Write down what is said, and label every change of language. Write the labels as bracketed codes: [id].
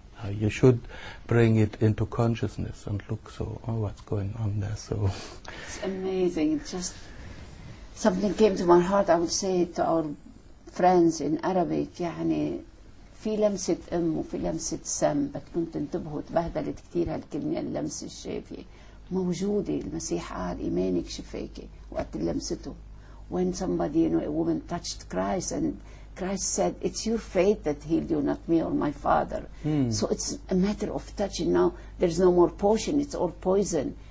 [en] You should bring it into consciousness and look. So, what's going on there? So it's amazing. It's just something came to my heart. I would say to our friends in Arabic, [ar] يعني في لمسة وفي لمسة سم، بدكم تنتبهوا. تبهدلت كثير هالكلمة اللمسة الشافية، موجودة. المسيح قال إيمانك شفاكي وقت لمسته. [en] When somebody, a woman touched Christ, and Christ said, it's your faith that healed you, not me or my Father. So it's a matter of touching. Now there's no more potion, it's all poison.